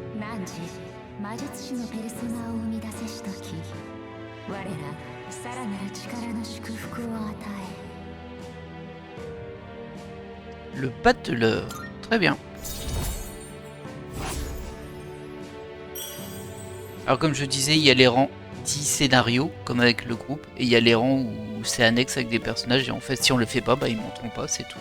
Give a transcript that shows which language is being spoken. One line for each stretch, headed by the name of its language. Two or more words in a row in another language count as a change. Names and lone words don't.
Japanese: 汝魔術師のペルソナを生み出せしとき、我らさらなる力の祝福を与
French: Le battleur. Très bien. Alors comme je disais, il y a les rangs 10 scénarios, comme avec le groupe, et il y a les rangs où c'est annexe avec des personnages, et en fait si on le fait pas, bah ils monteront pas, c'est tout.